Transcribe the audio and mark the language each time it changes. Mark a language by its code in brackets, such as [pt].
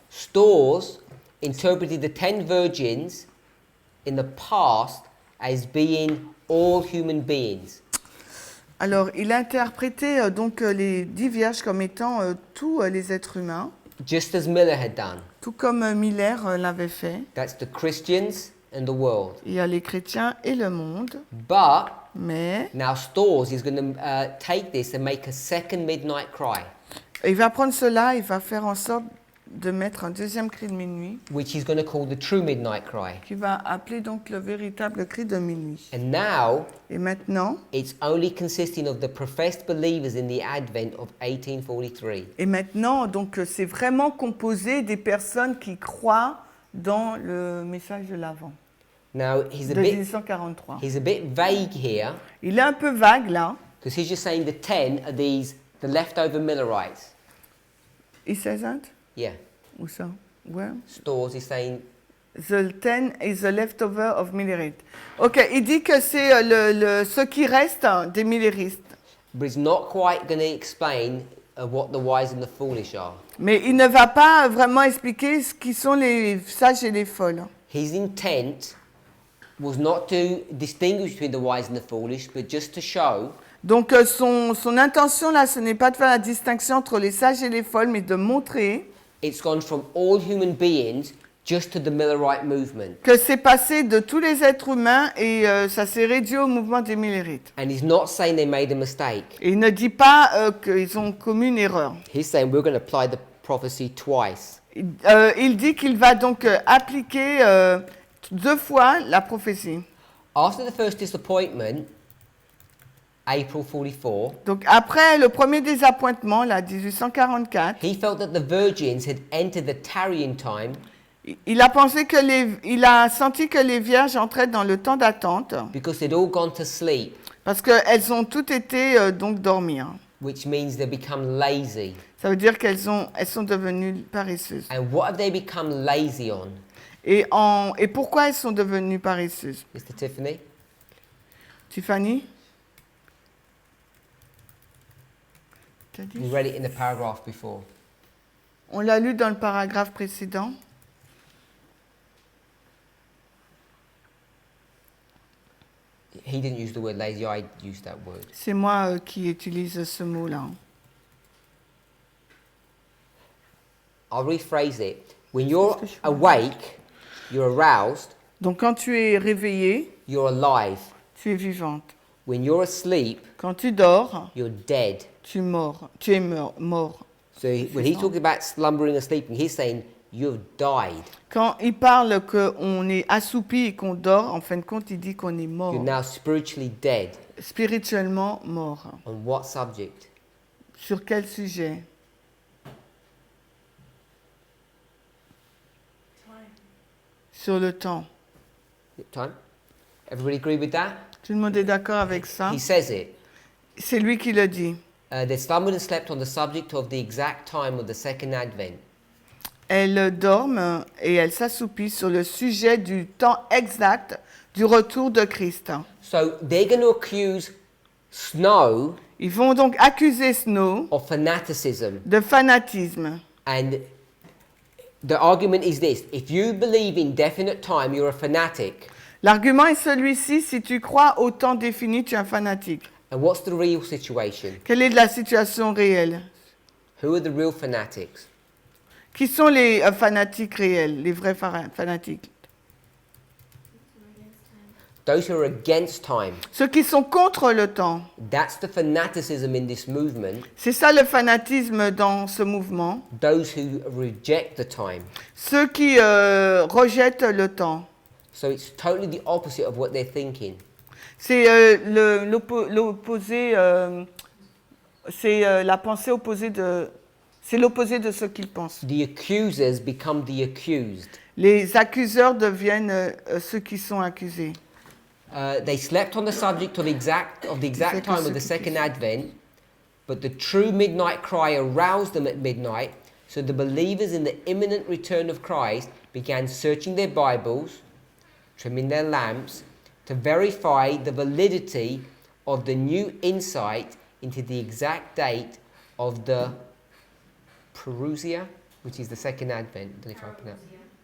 [en] Stores interpreted the 10 virgins in the past as being all human beings. [fr] Alors, il a interprété donc les 10 vierges comme étant tous les êtres humains. [en] Just as Miller had done. [fr] Tout comme Miller l'avait fait. [en] That's the Christians and the world. [fr] Il y a les chrétiens et le monde. Mais [en] now Stores is going to take this and make a second midnight cry. [fr] Il va prendre cela, il va faire en sorte de mettre un deuxième cri de minuit. [en] Which he's going to call the true midnight cry. [fr] Qui va appeler donc le véritable cri de minuit. [en] And now, [fr] et maintenant, [en] it's only consisting of the professed believers in the Advent of 1843. [fr] Et maintenant, donc c'est vraiment composé des personnes qui croient dans le message de l'Avent. [en] Now he's a [fr] de [en] bit 1843. He's a bit vague here. [fr] Il est un peu vague là. [en] Because he's just saying the 10 are the leftover Millerites. He says that? Yeah. [fr] Où ça? [en] Where? Stores is saying the 10 is the leftover of Millerite. [fr] Ok, il dit que c'est ce qui reste des Milleristes. [en] But he's not quite going to explain what the wise and the foolish are. [fr] Mais il ne va pas vraiment expliquer ce qui sont les sages et les folles. [en] His intent was not to distinguish between the wise and the foolish, but just to show. [fr] Donc son intention là, ce n'est pas de faire la distinction entre les sages et les folles, mais de montrer [en] it's gone from all human beings just to the Millerite movement. [fr] Que c'est passé de tous les êtres humains et ça s'est réduit au mouvement des Millerites. [en] And he's not saying they made a mistake. [fr] Et il ne dit pas qu'ils ont commis une erreur. [en] He's saying we're going to apply the prophecy twice. [fr] Il dit qu'il va donc appliquer 2 fois la prophétie. [en] After the first disappointment, April 44. [fr] Donc après le premier désappointement, là, 1844. [en] He felt that the virgins had entered the tarrying time. [fr] Il a pensé que il a senti que les vierges entraient dans le temps d'attente. [en] Because they'd all gone to sleep. [fr] Parce qu'elles ont toutes été donc dormir. [en] Which means they become lazy. [fr] Ça veut dire elles sont devenues paresseuses. [en] And what have they become lazy on? [fr] Et pourquoi elles sont devenues paresseuses? [en] Mr. Tiffany? Tiffany? [fr] T'as dit? [en] We read it in the paragraph before. [fr] On l'a lu dans le paragraphe précédent. [en] He didn't use the word lazy, I used that word. [fr] C'est moi qui utilise ce mot-là. [en] I'll rephrase it. When you're awake, you're aroused, [fr] Donc quand tu es réveillé, [en] you're alive. [fr] tu es vivante. [en] When you're asleep, [fr] Quand tu dors, [en] you're dead. [fr] tu es mort. [en] So when he's talking about slumbering and sleeping, he's saying you've died. [fr] Quand il parle qu'on est assoupi et qu'on dort, en fin de compte, il dit qu'on est mort. [en] You're now spiritually dead. [fr] Spirituellement mort. [en] On what subject? [fr] Sur quel sujet? Sur le temps. [en] Time? Everybody agree with that? [fr] Tout le monde est d'accord avec ça? [en] He says it. [fr] C'est lui qui le dit. [en] They slumbered and slept on the subject of the exact time of the second advent. [fr] Elles dorment et elles s'assoupissent sur le sujet du temps exact du retour de Christ. [en] So they're going to accuse Snow [fr] Ils vont donc accuser Snow [en] of fanaticism. [fr] de fanatisme. [en] And the argument is this: if you believe in definite time, you're a fanatic. [fr] L'argument est celui-ci: si tu crois au temps défini, tu es un fanatique. [en] And what's the real situation? [fr] Quelle est la situation réelle? [en] Who are the real fanatics? [fr] Qui sont les fanatiques réels, les vrais fanatiques? [en] Those who are against time. [fr] Ceux qui sont contre le temps. [en] That's the fanaticism in this movement. [fr] C'est ça le fanatisme dans ce mouvement. [en] Those who reject the time. [fr] Ceux qui rejettent le temps. [en] So it's totally the opposite of what they're thinking. [fr] C'est l'opposé, c'est la pensée opposée de... C'est l'opposé de ce qu'ils pensent. [en] The accusers become the accused. [fr] Les accuseurs deviennent ceux qui sont accusés. [en] They slept on the subject of the exact time of the second advent, but the true midnight cry aroused them at midnight, so the believers in the imminent return of Christ began searching their Bibles, trimming their lamps, to verify the validity of the new insight into the exact date of the parousia, which is the second advent. I don't know if I pronounce it.